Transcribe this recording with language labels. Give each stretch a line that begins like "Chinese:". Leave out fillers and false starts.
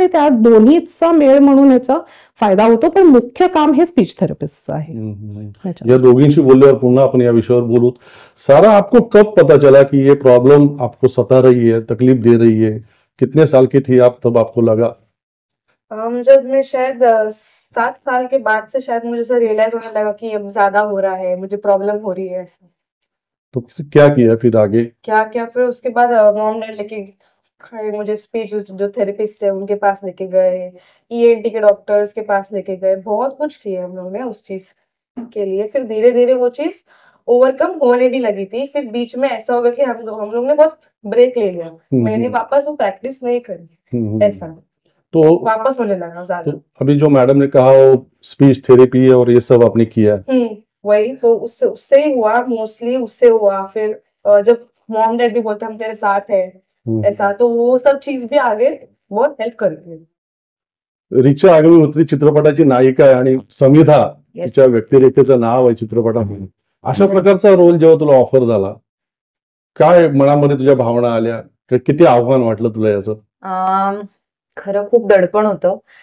Marathi: आणि त्या दोन्हीचा मेळ म्हणून याचा फायदा होतो. पण मुख्य काम हे स्पीच थेरेपिस्टचं आहे. या दोघींशी बोलल्यावर पुन्हा आपण या विषयावर बोलू.
Hindi: सारा, आपको कब पता चला कि ये प्रॉब्लम आपको सता रही है, तकलीफ दे रही है? कितने साल की थी आप तब आपको लगा? जब मैं शायद 7 साल के बाद से शायद मुझे ऐसा रियलाइज होने लगा कि अब ज्यादा हो रहा है, मुझे प्रॉब्लम हो रही है ऐसा. तो क्या किया फिर आगे? क्या फिर उसके बाद मॉम डैड लेके खड़े, मुझे स्पीच जो थेरेपिस्ट है उनके पास लेके गए, ईएनटी के डॉक्टर्स के पास लेके गए, बहुत कुछ किया हम लोग ने उस चीज के लिए. फिर धीरे धीरे वो चीज ओवरकम होने भी लगी थी. फिर बीच में ऐसा होगा कि हम लोग ने बहुत ब्रेक ले लिया. मैंने वापस वो प्रैक्टिस नहीं करी, ऐसा तो वापस होने लगा ज्यादा. तो अभी जो मैडम ने कहा वो स्पीच थेरेपी है और ये सब आपने किया है. वही तो उससे ही हुआ, मोस्टली उससे हुआ. फिर जब मॉम डैड भी बोलते हम तेरे साथ है ऐसा, तो वो सब चीज भी आगे बहुत हेल्प करती है.
Marathi: रिचा अग्निहोत्री चित्रपटाची नायिका आहे आणि समिधा तिच्या व्यक्तिरेखेचं नाव आहे चित्रपटामध्ये. अशा प्रकारचा रोल जेव्हा तुला ऑफर झाला, काय मनामध्ये तुझ्या भावना आल्या? किती आव्हान वाटलं तुला याचं? खरं खूप दडपण होतं.